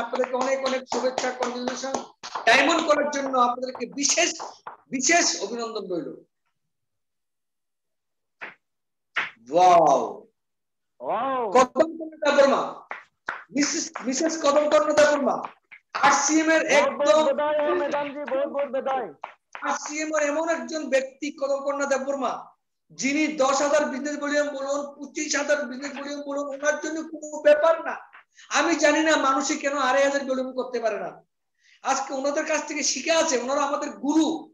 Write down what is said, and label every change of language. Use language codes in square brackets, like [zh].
[bn] আপনাদেরকে অনেক অনেক শুভেচ্ছা, কংগ্রেচুলেশন। ডায়মন্ড করার জন্য আপনাদেরকে বিশেষ বিশেষ অভিনন্দন রইল। Wow wow. কদম কর্ণদা বর্মা, মিসেস কদম কর্ণদা বর্মা আরসিএম এর একদম [hi] बधाई हो मैडम जी, बहुत बहुत बधाई। [bn] আরসিএম এর এমন একজন ব্যক্তি কদম কর্ণদা বর্মা, যিনি 10,000 বিজনেস ভলিউম বলুন, 25,000 বিজনেস ভলিউম বলুন, ওনার জন্য কোনো ব্যাপার না। আমি জানি না মানুষই কেন 2,500 ভলিউম করতে পারে না। আজকে ওনাদের কাছ থেকে শিখে আছে, ওনারা আমাদের গুরু।